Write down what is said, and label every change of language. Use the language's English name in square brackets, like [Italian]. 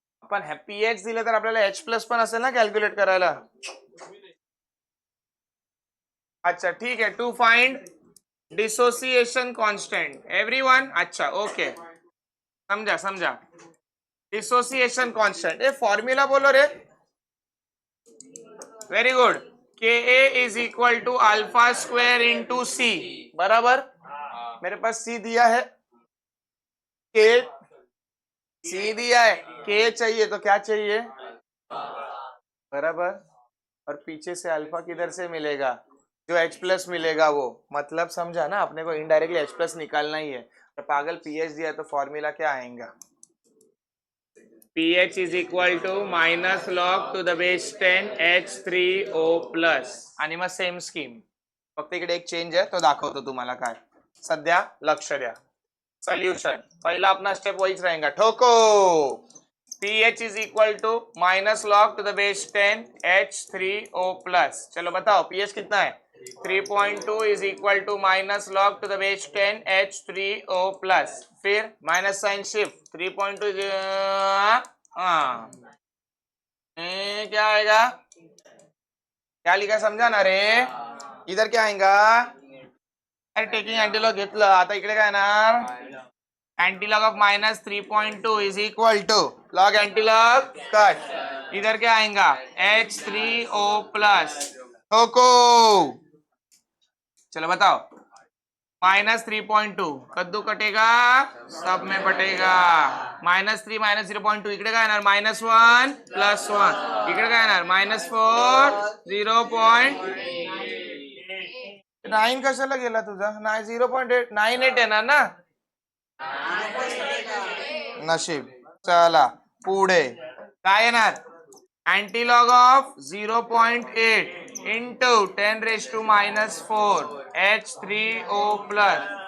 [Marathi] पण pH दिले तर आपल्याला H प्लस पण असेल ना कॅल्क्युलेट करायला. अच्छा ठीक आहे. [English] To find dissociation constant everyone. [Hindi] अच्छा ओके, समझा समझा. डिसोसिएशन कांस्टेंट, ये फॉर्मूला बोलो रे. [English] Very good. Ka is equal to alpha square into C. [Hindi] बराबर, मेरे पास सी दिया है, के सी दिया है, के चाहिए तो क्या चाहिए, बराबर. और पीछे से अल्फा किधर से मिलेगा, जो H प्लस मिलेगा वो. मतलब समझा ना, अपने को इनडायरेक्टली H प्लस निकालना ही है. तो पागल pH दिया तो फॉर्मूला क्या आएगा, [English] pH is equal to minus log to the base 10 H3O plus. [Marathi] आणि मग सेम स्कीम, फक्त इकडे एक चेंज आहे, तो दाखवतो तुम्हाला काय. सध्या लक्ष द्या. [Hindi] सोल्यूशन पहला अपना स्टेप वही रहेगा. ठोको. [English] pH is equal to minus log to the base 10 H3O plus. [Hindi] चलो बताओ pH कितना है, [English] 3.2 is equal to minus log to the base 10 H3O plus. [Hindi] फिर माइनस साइन शिफ्ट, 3.2 क्या आएगा, क्या लिखा समझा ना रे. इधर क्या आएगा, [English] taking antilog [Marathi] घेतलं. आता इकडे काय येणार, [English] Antilog of minus 3.2 is equal to log antilog cut. [Hindi] इधर क्या आएगा, H3O प्लस. ठोको. चलो बताओ, माइनस 3.2 कद्दू कटेगा, सब में बटेगा. [Marathi] -3 -0.2 इकडे काय येणार, -1 +1. इकडे काय येणार, -4 0.9 कशाला गेला तुझा, नाही 0.98 येणार ना. नशीब. चला पुढे काय येणार, [English] Antilog of 0.8 into 10 raise to -4 H3O plus.